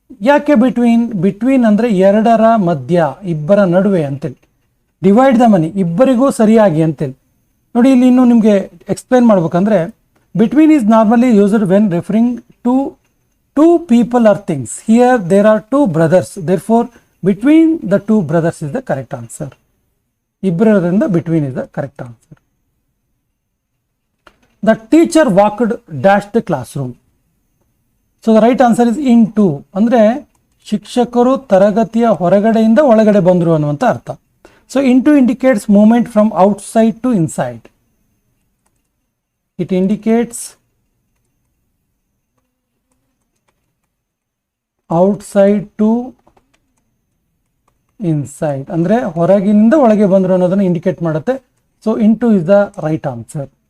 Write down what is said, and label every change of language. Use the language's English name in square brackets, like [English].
[Kannada] ಯಾಕೆ ಬಿಟ್ವೀನ್ ಅಂದರೆ ಎರಡರ ಮಧ್ಯ, ಇಬ್ಬರ ನಡುವೆ ಅಂತೇಳಿ. [English] divide the money [Kannada] ಇಬ್ಬರಿಗೂ ಸರಿಯಾಗಿ ಅಂತೇಳಿ. ನೋಡಿ ಇಲ್ಲಿ ಇನ್ನು ನಿಮಗೆ ಎಕ್ಸ್ಪ್ಲೈನ್ ಮಾಡ್ಬೇಕಂದ್ರೆ, [English] Between is normally used when referring to 2 people or things. Here there are 2 brothers. Therefore, between the 2 brothers is the correct answer. ಇಬ್ಬರರಿಂದ between is the correct answer. The teacher walked dash the classroom. So the right answer is into. [Kannada] ಅಂದರೆ ಶಿಕ್ಷಕರು ತರಗತಿಯ ಹೊರಗಡೆಯಿಂದ ಒಳಗಡೆ ಬಂದರು ಅನ್ನುವಂಥ ಅರ್ಥ. [English] So into indicates movement from outside to inside. It indicates outside to inside, [Kannada] ಅಂದರೆ ಹೊರಗಿನಿಂದ ಒಳಗೆ ಬಂದರು ಅನ್ನೋದನ್ನು ಇಂಡಿಕೇಟ್ ಮಾಡುತ್ತೆ. [English] So into is the right answer.